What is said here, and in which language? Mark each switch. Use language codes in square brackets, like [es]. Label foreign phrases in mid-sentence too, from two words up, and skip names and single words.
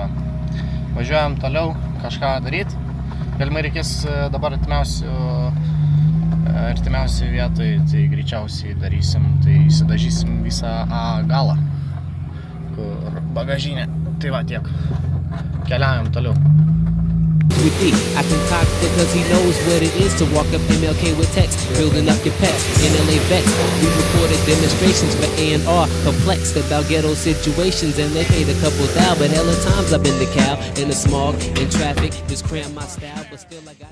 [lt] Važiuojam toliau kažką daryti. Galimai reikės dabar artimiausiai vietoj, tai greičiausiai darysim, tai įsidažysim visą A galą, kur bagažinė. Tai va tiek. Keliaujam toliau. [en] With D, I can cock because he knows what it is to walk up MLK with text, building up your pets in LA Vex. We recorded demonstrations for A&R, perplexed about ghetto situations, and they paid a couple thou, but hella times I've been the cow in the smog, in traffic, just cram my style, but still